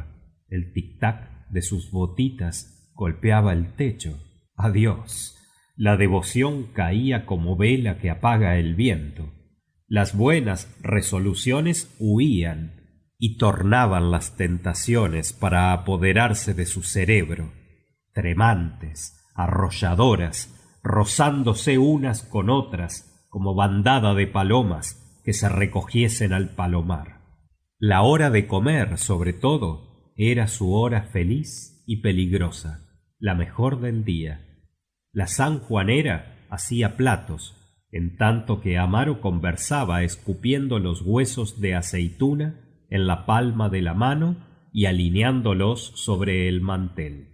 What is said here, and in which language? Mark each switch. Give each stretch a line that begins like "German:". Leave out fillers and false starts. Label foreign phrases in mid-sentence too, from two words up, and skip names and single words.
Spanish: El tic-tac de sus botitas golpeaba el techo. Adiós. La devoción caía como vela que apaga el viento. Las buenas resoluciones huían. y tornaban las tentaciones para apoderarse de su cerebro, tremantes, arrolladoras, rozándose unas con otras como bandada de palomas que se recogiesen al palomar. La hora de comer, sobre todo, era su hora feliz y peligrosa, la mejor del día. La sanjuanera hacía platos, en tanto que Amaro conversaba escupiendo los huesos de aceituna en la palma de la mano y alineándolos sobre el mantel.